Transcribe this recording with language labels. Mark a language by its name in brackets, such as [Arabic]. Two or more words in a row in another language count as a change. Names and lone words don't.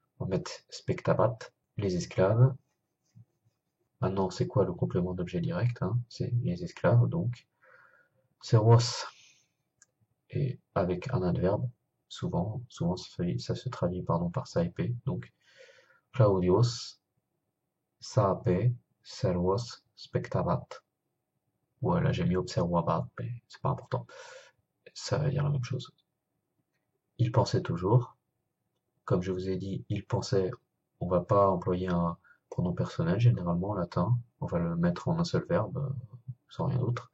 [French] On va mettre spectabat, les esclaves. Maintenant, c'est quoi le complément d'objet direct, hein? C'est les esclaves, donc servos. Et avec un adverbe, souvent ça se traduit pardon, par saepe. [Latin] Donc Claudius saepe servos spectabat. [French] Voilà, j'ai mis observabat, mais c'est pas important. Ça veut dire la même chose. Il pensait toujours. Comme je vous ai dit, il pensait, on va pas employer un pronom personnel, généralement en latin. On va le mettre en un seul verbe, sans rien d'autre.